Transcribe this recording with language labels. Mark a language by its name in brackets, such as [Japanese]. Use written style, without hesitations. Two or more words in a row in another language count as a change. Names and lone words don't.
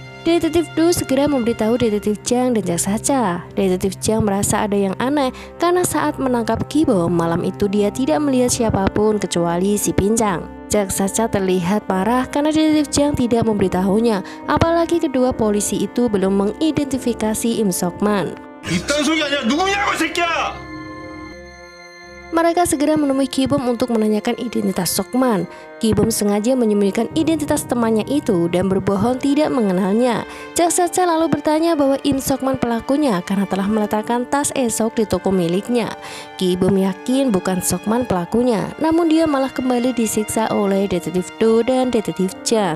[Indonesian] Detektif Do segera memberitahu Detektif Jang dan Jae Sacha. Detektif Jang merasa ada yang aneh karena saat menangkap Ki-bom malam itu dia tidak melihat siapapun kecuali si Pinjang. Jae Sacha terlihat marah karena Detektif Jang tidak memberitahunya, apalagi kedua polisi itu belum mengidentifikasi Im Sokman. [Korean] 이딴 소리 아니야. 누구냐고 새끼야. [Indonesian] Mereka segera menemui Ki-bom untuk menanyakan identitas Sokman. Ki-bom sengaja menyembunyikan identitas temannya itu dan berbohong tidak mengenalnya. Jae Sacha lalu bertanya bahwa Im Sokman pelakunya karena telah meletakkan tas Esok di toko miliknya. Ki-bom yakin bukan Sokman pelakunya, namun dia malah kembali disiksa oleh Detektif Do dan Detektif Jang.